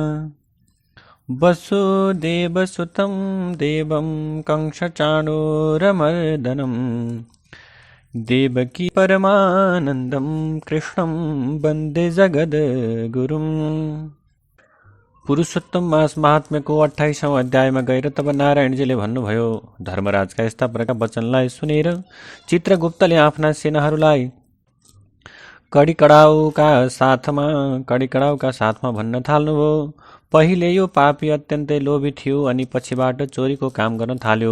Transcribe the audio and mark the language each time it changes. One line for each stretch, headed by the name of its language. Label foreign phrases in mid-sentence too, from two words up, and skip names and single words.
Sanskrit: वसुदेवसुतं देवं कंसचाणूरमर्दनं देवकी परमानन्दं कृष्णं वन्दे जगद्गुरुम्।
Nepali: पुरुषोत्तम मास महात्म्यको 28औं अध्यायमा गएर तब नारायणजीले भन्नुभयो, धर्मराजका यस्ता प्रकारका वचनलाई सुनेर चित्रगुप्तले आफ्ना सेनाहरूलाई कडिकडाउका साथमा भन्न थाल्नुभयो। पहिले यो पापी अत्यन्तै लोभी थियो अनि पछिबाट चोरीको काम गर्न थाल्यो।